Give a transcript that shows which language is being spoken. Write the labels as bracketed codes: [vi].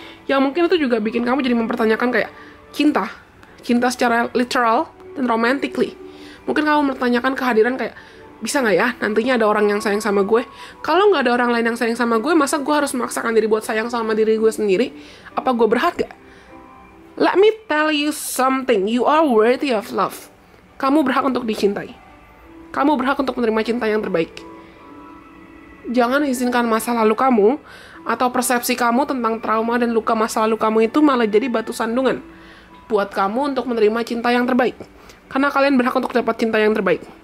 [id] Yang mungkin itu juga bikin kamu jadi mempertanyakan kayak cinta secara literal dan romantically. Mungkin kamu mempertanyakan kehadiran kayak, bisa nggak ya nantinya ada orang yang sayang sama gue? Kalau nggak ada orang lain yang sayang sama gue, masa gue harus memaksakan diri buat sayang sama diri gue sendiri? Apa gue berharga? [en] Let me tell you something, you are worthy of love. [id] Kamu berhak untuk dicintai. Kamu berhak untuk menerima cinta yang terbaik. Jangan izinkan masa lalu kamu atau persepsi kamu tentang trauma dan luka masa lalu kamu itu malah jadi batu sandungan buat kamu untuk menerima cinta yang terbaik. Karena kalian berhak untuk dapat cinta yang terbaik.